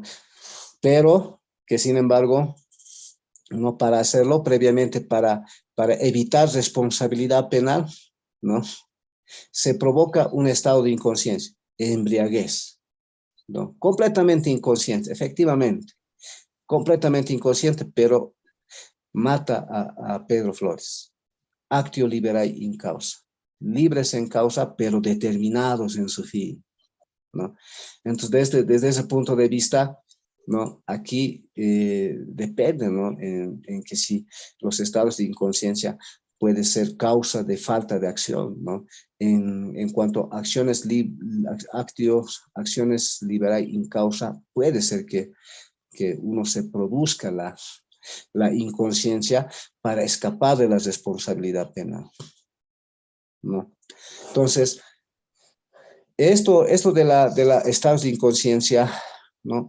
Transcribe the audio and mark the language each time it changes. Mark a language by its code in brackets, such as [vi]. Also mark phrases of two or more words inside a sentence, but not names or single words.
[es] Pero que sin embargo, no para hacerlo previamente, para evitar responsabilidad penal, ¿no? Se provoca un estado de inconsciencia, embriaguez, ¿no? Completamente inconsciente, efectivamente, completamente inconsciente, pero mata a Pedro Flores. [la] Actio liberae in causa, [es] libres en causa, pero determinados en su fin, ¿no? Entonces, desde ese punto de vista, ¿no? Aquí depende, ¿no? En que si los estados de inconsciencia puede ser causa de falta de acción, ¿no? En cuanto a acciones [la] liberae in causa, [es] puede ser que uno se produzca la inconsciencia para escapar de la responsabilidad penal, ¿no? Entonces, esto de la estados de inconsciencia, ¿no?